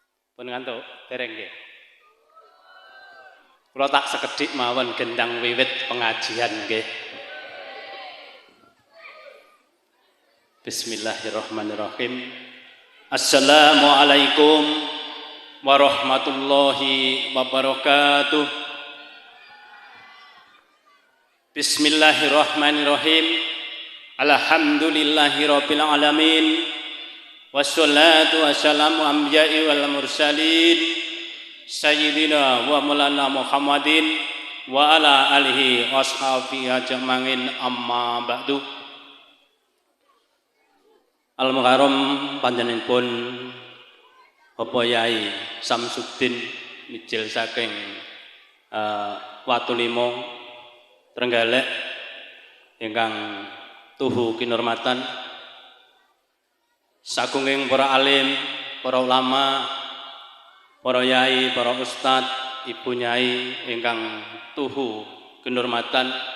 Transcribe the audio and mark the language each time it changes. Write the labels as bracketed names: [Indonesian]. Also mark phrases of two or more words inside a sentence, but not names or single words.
[Javanese] Pun ngantuk dereng nggih. Kula tak sekedhik mawon gendang wiwit pengajian nggih. [Arabic] بسم الله الرحمن الرحيم. السلام عليكم ورحمة الله وبركاته. بسم الله الرحمن الرحيم. الحمد لله رب العالمين. والصلاة والسلام الأنبياء والمرسلين سيدنا ومولانا محمد وعلى آله وصحبه أجمعين أما بعد. [Javanese] Al-Mukarram panjenenganipun Bapak Yai Samsuddin mijil saking Watulimo Trenggalek ingkang tuhu kinurmatan sagunging para alim, para ulama, para yai, para ustad, ibu nyai ingkang tuhu kinurmatan